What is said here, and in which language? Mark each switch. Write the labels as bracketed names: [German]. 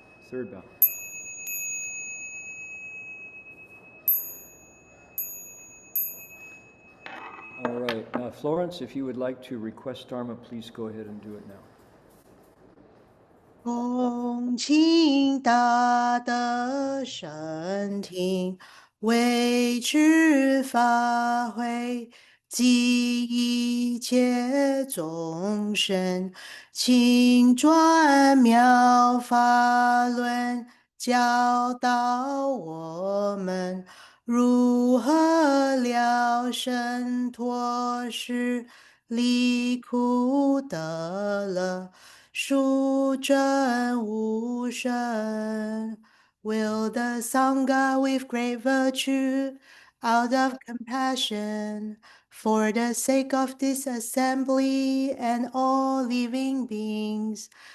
[English] Third bow. All right. Florence, if you would like to request Dharma, please go ahead and do it now. [Chinese] 恭请大德圣听，为知法会，济一切众生，请转妙法轮，教导我们如何了生脱世，离苦得乐。殊真无生 [English] will the Sangha with great virtue, out of compassion, for the sake of this assembly and all living beings,